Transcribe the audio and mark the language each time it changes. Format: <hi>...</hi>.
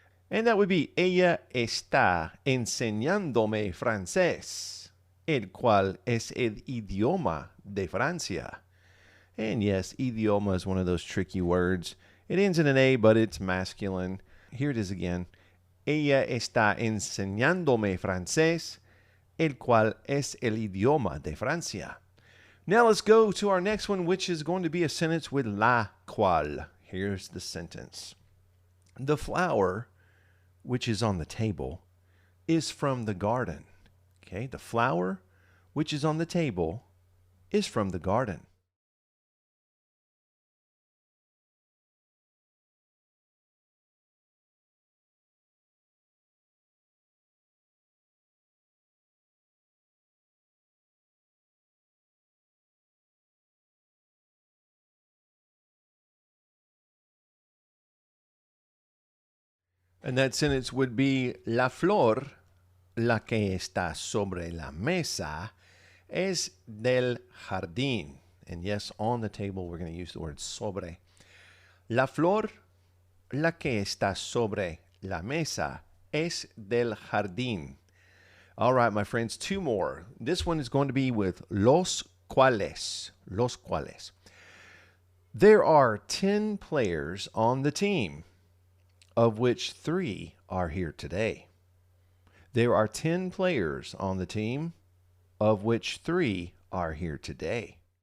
<en>And that would be</en> <es>ella está enseñándome francés, el cual es el idioma de Francia.</es> <en>And yes, idioma is one of those tricky words. It ends in an A, but it's masculine. Here it is again.</en> <es>Ella está enseñándome francés, el cual es el idioma de Francia.</es> <en>Now let's go to our next one, which is going to be a sentence with la cual. Here's the sentence. The flower, which is on the table, is from the garden. Okay, the flower, which is on the table, is from the garden. And that sentence would be,</en> <es>la flor, la que está sobre la mesa, es del jardín.</es> <en>And yes, on the table, we're going to use the word sobre.</en> <es>La flor, la que está sobre la mesa, es del jardín.</es> <en>All right, my friends, two more. This one is going to be with los cuales. Los cuales. There are 10 players on the team, of which 3 are here today. There are 10 players on the team, of which 3 are here today.</en>